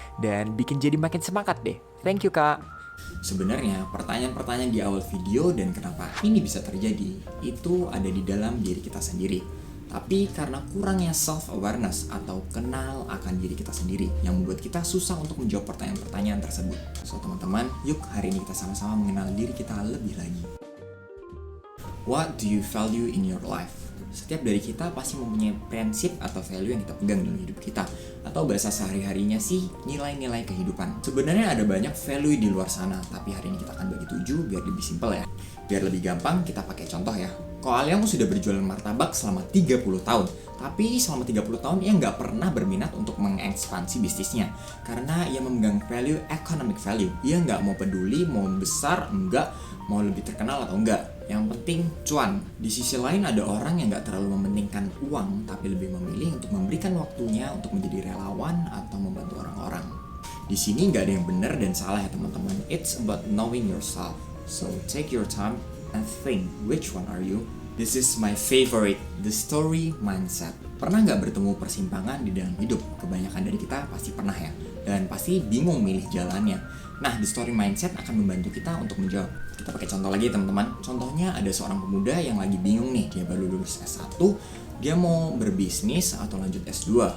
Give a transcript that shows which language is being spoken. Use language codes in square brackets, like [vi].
[id] Dan bikin jadi makin semangat deh. [en] Thank you [id] Kak. Sebenarnya pertanyaan-pertanyaan di awal video dan kenapa ini bisa terjadi itu ada di dalam diri kita sendiri. Tapi karena kurangnya self-awareness atau kenal akan diri kita sendiri yang membuat kita susah untuk menjawab pertanyaan-pertanyaan tersebut. So teman-teman, yuk hari ini kita sama-sama mengenal diri kita lebih lagi. [en] What do you value in your life? [id] Setiap dari kita pasti mempunyai prinsip atau value yang kita pegang dalam hidup kita. Atau bahasa sehari-harinya sih nilai-nilai kehidupan. Sebenarnya ada banyak value di luar sana, tapi hari ini kita akan bagi 7 biar lebih simpel ya. Biar lebih gampang kita pakai contoh ya. Ko Alyong sudah berjualan martabak selama 30 tahun. Tapi selama 30 tahun ia nggak pernah berminat untuk mengekspansi bisnisnya. Karena ia memegang value economic value. Ia nggak mau peduli mau besar, enggak, mau lebih terkenal atau enggak. Yang penting cuan. Di sisi lain ada orang yang gak terlalu mementingkan uang, tapi lebih memilih untuk memberikan waktunya untuk menjadi relawan atau membantu orang-orang. Di sini gak ada yang benar dan salah ya teman-teman. [en] It's about knowing yourself. So take your time and think, which one are you? This is my favorite, the story mindset. [id] Pernah gak bertemu persimpangan di dalam hidup? Kebanyakan dari kita pasti pernah ya. Dan pasti bingung milih jalannya. Nah, the story mindset akan membantu kita untuk menjawab. Kita pakai contoh lagi teman-teman. Contohnya ada seorang pemuda yang lagi bingung nih. Dia baru lulus S1, dia mau berbisnis atau lanjut S2.